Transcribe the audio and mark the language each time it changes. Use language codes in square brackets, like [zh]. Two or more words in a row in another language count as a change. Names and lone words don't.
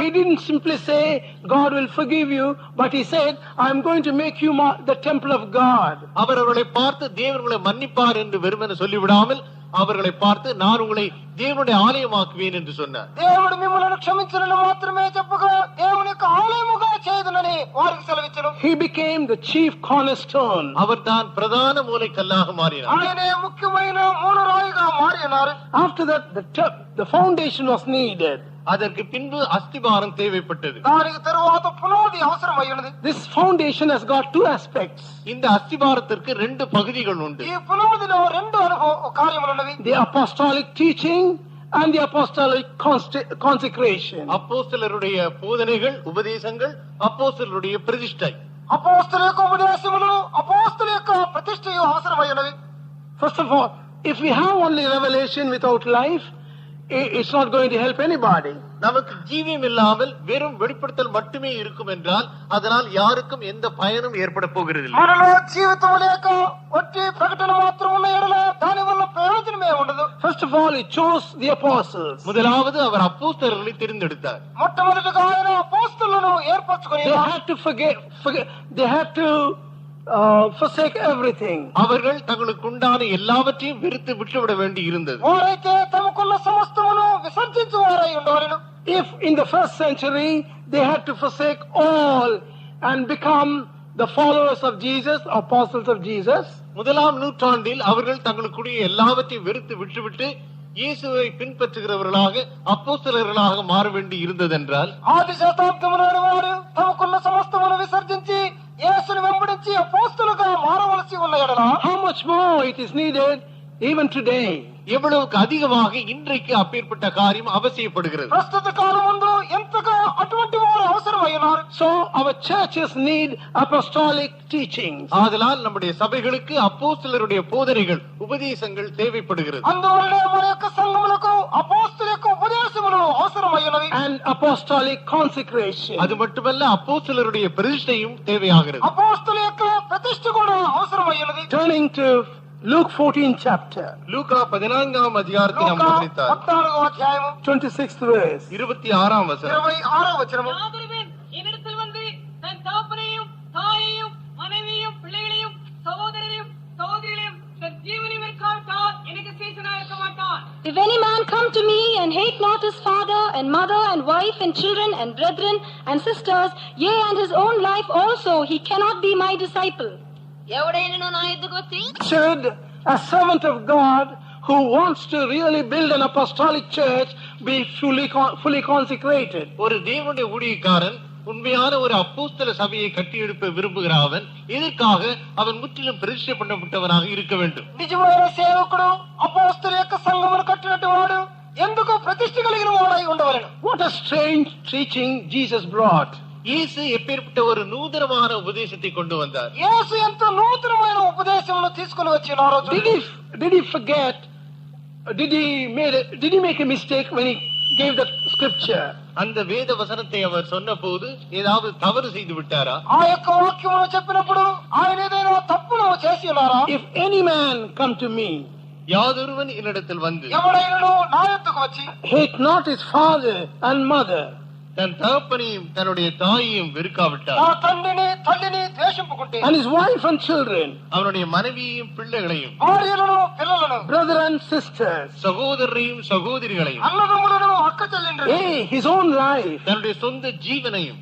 [en] He didn't simply say, God will forgive you, but he said, I'm going to make you the temple of God. [ta] அவர் அவர்களை பார்த்து தேவன் உங்களை மன்னிப்பார் என்று வெறுமனே சொல்லிவிடாமல் அவர்களை பார்த்து நான் உங்களை தேவனுடைய ஆலயமாக்குவேன் என்று சொன்னார். [te] దేవుడు మిమ్మల్ని క్షమించునని మాత్రమే చెప్పగా దేవుని యొక్క ఆలయముగా చేయుదునని వారికి సెలవిచ్చెను. [en] He became the chief cornerstone. [ta] அவர் தான் பிரதான மூலைக்கல்லாக மாறினார். [te] ఆయనే ముఖ్యమైన మూలరాయిగా మారి ఉన్నారు. [en] After that, the foundation was needed. [ta] அதற்கு பின்பு அஸ்திபாரம் தேவைப்பட்டது. [te] దానికి తరువాత పునాది అవసరమైనది. [en] This foundation has got two aspects. [ta] இந்த அஸ்திபாரத்திற்கு ரெண்டு பகுதிகள் உண்டு. [te] ఈ పునాదిలో రెండు కార్యములున్నవి. [en] The apostolic teaching and the apostolic consecration. [ta] அப்போஸ்தலருடைய போதனைகள், உபதேசங்கள், அப்போஸ்தலருடைய பிரதிஷ்டை. [te] అపోస్తల యొక్క ఉపదేశములు, అపోస్తల యొక్క ప్రతిష్టయు అవసరమైనవి. [en] First of all, if we have only revelation without life, it's not going to help anybody. [ta] நமக்கு ஜீவியம் இல்லாமல் வெறும் வெளிப்படுத்தல் மட்டுமே இருக்கும் என்றால் அதனால் யாருக்கும் எந்த பயனும் ஏற்பட போகிறது. [te] మనలో జీవితం లేక ఒట్టి ప్రకటన మాత్రం ఉన్న ఎడల దాని వల్ల ప్రయోజనమే ఉండదు. [en] First of all, he chose the apostles. [ta] முதலாவது அவர் அப்போஸ்தலர்களை தேர்ந்தெடுத்தார். [te] మొట్టమొదటిగా ఆయన అపోస్తలులను ఏర్పరచుకొని [en] They had to forsake everything. [ta] அவர்கள் தங்களுக்கு உண்டான எல்லாவற்றையும் வெறுத்து விட்டுவிட வேண்டி இருந்தது. [te] వారైతే తమకున్న సమస్తమును విసర్జించువారై ఉండవలెను. [en] If in the first century they had to forsake all and become the followers of Jesus, apostles of Jesus, [ta] முதலாம் நூற்றாண்டில் அவர்கள் தங்களுக்குடைய எல்லாவற்றையும் வெறுத்து விட்டுவிட்டு இயேசுவை பின்பற்றுகிறவர்களாக அப்போஸ்தலர்களாக மாற வேண்டி இருந்ததென்றால் [te] ఆది శతాబ్దములోని వారు తమకున్న సమస్తమును విసర్జించి యేసుని వెంబడించి అపోస్తలుగా మారవలసి ఉన్న ఎడల [en] how much more it is needed even today. [ta] எவ்வளவுக்கு அதிகமாக இன்றைக்கு அப்பேற்பட்ட காரியம் அவசியப்படுகிறது. [te] ప్రస్తుత కాలమందు ఎంతగా అటువంటి వారు అవసరమైనారు. [en] So our churches need apostolic teachings. [ta] ஆதலால் நம்முடைய சபைகளுக்கு அப்போஸ்தலருடைய போதனைகள், உபதேசங்கள் தேவைப்படுகிறது. [te] అందువల్లనే మన యొక్క సంఘములకు అపోస్తల యొక్క ఉపదేశములు అవసరమైనవి. [en] And apostolic consecration. [ta] அது மட்டுமல்ல அப்போஸ்தலருடைய பிரதிஷ்டையும் தேவையாகிறது. [te] అపోస్తల యొక్క ప్రతిష్ఠ కూడా అవసరమైనది. [en] Turning to Luke 14 chapter. [ta] லூக்கா 14ஆம் அதிகாரத்தை நாம் [te] లూకా [ta] கவனித்தால் [te] 14వ అధ్యాయము [en] 26th verse. [ta] 26ஆம் வசனம். [te] 26వ వచనము. [ta] யாதொருவன் என்னிடத்தில் வந்து தன் தகப்பனையும் தாயையும் மனைவியையும் பிள்ளைகளையும் சகோதரரையும் சகோதரிகளையும் தன் ஜீவனை வெறுக்காவிட்டால் எனக்கு சேஷனாக இருக்க மாட்டான். [en] If any man come to me and hate not his father and mother and wife and children and brethren and sisters, yea, and his own life also, he cannot be my disciple. [te] ఎవడైనను నా యొద్దకు వచ్చి [en] Should a servant of God who wants to really build an apostolic church be fully consecrated? [ta] ஒரு தேவனுடைய ஊழியக்காரன் உண்மையான ஒரு அப்போஸ்தல சபையை கட்டியெழுப்ப விரும்புகிற அவன் இதற்காக அவன் முற்றிலும் பிரதிஷ்டை பண்ணப்பட்டவனாக இருக்க வேண்டும். [te] నిజమైన సేవకుడు అపోస్తల యొక్క సంఘమును కట్టినట్టు వాడు ఎందుకు ప్రతిష్ఠ కలిగిన వాడై ఉండవలెను. [en] What a strange teaching Jesus brought. [ta] இயேசு எப்பேற்பட்ட ஒரு நூதனமான உபதேசத்தை கொண்டு வந்தார். [te] యేసు ఎంత నూతనమైన ఉపదేశమును తీసుకొని వచ్చినారో. [en] Did he forget? Did he make a mistake when he gave the scripture? [ta] அந்த வேத வசனத்தை அவர் சொன்னபோது ஏதாவது தவறு செய்து விட்டாரா? [te] ఆ యొక్క వాక్యమును చెప్పినప్పుడు ఆయన ఏదైనా తప్పును చేసి ఉన్నారా? [en] If any man come to me, [ta] யாதொருவன் என்னிடத்தில் வந்து [te] ఎవడైనను నా యొద్దకు వచ్చి [en] hate not his father and mother, [ta] தன் தகப்பனையும் தன்னுடைய தாயையும் வெறுக்காவிட்டார், [te] నా తండ్రిని తల్లిని ద్వేషింపుకుంటే, [en] and his wife and children, [ta] அவனுடைய மனைவியையும் பிள்ளைகளையும், [te] భార్యలను పిల్లలను, [en] brother and sisters, [ta] சகோதரரையும் சகோதரிகளையும், [te] అన్నదమ్ములను అక్క చెల్లెండ్రులను, [en] his own life, [ta] தன்னுடைய சொந்த ஜீவனையும்,